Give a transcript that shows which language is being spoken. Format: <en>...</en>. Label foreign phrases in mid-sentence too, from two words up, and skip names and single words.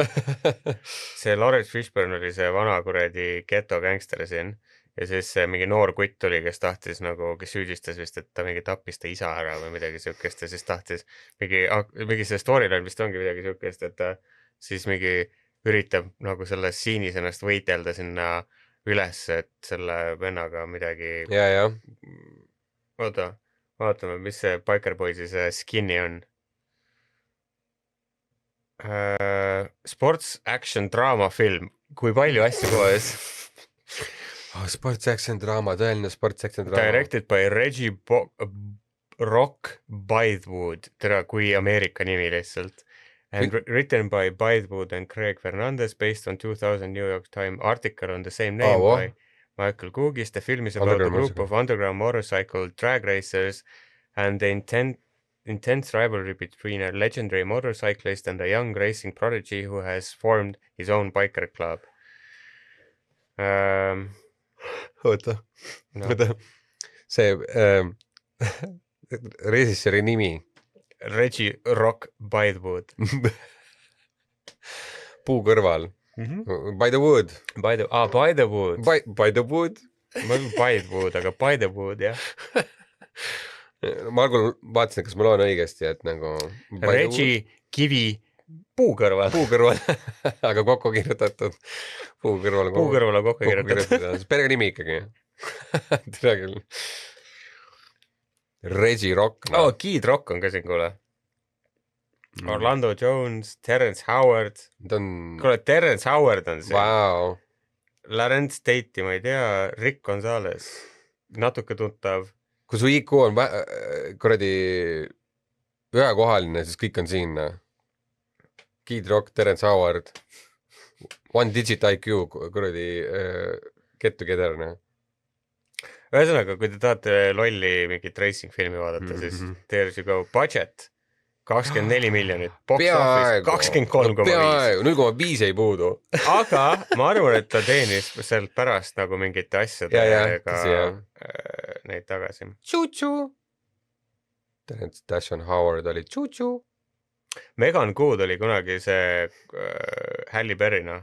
<et>See Lawrence Fishburne oli see vana kuradi</et> <en>ghetto gangster</en> <et>siin ja siis mingi noor kutt tuli, kes tahtis nagu, kes süüdistas vist, et ta mingi tappis ta isa ära või midagi siukest ja siis tahtis mingi see storyline vist ongi midagi siukest, et ta siis mingi üritab nagu selles siinis ennast võidelda sinna üles, et selle vennaga midagi. Ja. Oota, vaatame, mis see Biker Boysi see skinny on.</et> <en>Sports action drama film.</en> <et>Kui palju asju koos?</et> <en>Sports action drama, tõeline sports action drama. Directed by Reggie Rock Bythewood.</en> <et>Tere, kui Ameerika nimi lihtsalt.</et> <en>And written by Bythewood and Craig Fernandez based on 2000 New York Times article on the same name by Michael Googis. The film is about a group of underground motorcycle drag racers and the intense rivalry between a legendary motorcyclist and a young racing prodigy who has formed his own biker club.</en> <et>Oota. See režissööri nimi. Reggie Rock Bythewood. Puu kõrval.</et> <en>By the wood. By the wood. By the wood.</en> <et>Ma olen Bythewood, aga</et> <en>by the wood,</en> <et>jah. Ma algul vaatasin, kas ma loen õigesti, et nagu. Reggie Kivi Puu kõrval . puu kõrval , aga kokku kirjutatud . puu kõrval . Puu kõrval on kokku kirjutatud . perenimi ikkagi . tere küll . Reggie Rock . Oh, Kid Rock on ka siin , kuule . Orlando Jones , Terrence Howard . ta on , kuule , Terrence Howard on siin . vau , Lawrence Tate'i ma ei tea , Rick Gonzalez , natuke tuntav . kui su IQ on kuradi ühekohaline , siis kõik on siin . Kid Rock , Terrence Howard ,</et> <en>One Digit IQ</en> <et>, kuradi</et> <en>Get Together .</en> <et>ühesõnaga , kui te tahate lolli mingit racing filmi vaadata , siis</et> <en>there you go</en> <et>, budget 24 miljonit , box office 23,5 . peaaegu , 0,5 ei puudu . aga ma arvan , et ta teenis sealt pärast nagu mingite asjadega tõsi, jah. neid tagasi . Tšu-tšu . Terence Dashon Howard oli tšu-tšu . Megan Good oli kunagi see Halle Berry , noh ,</et>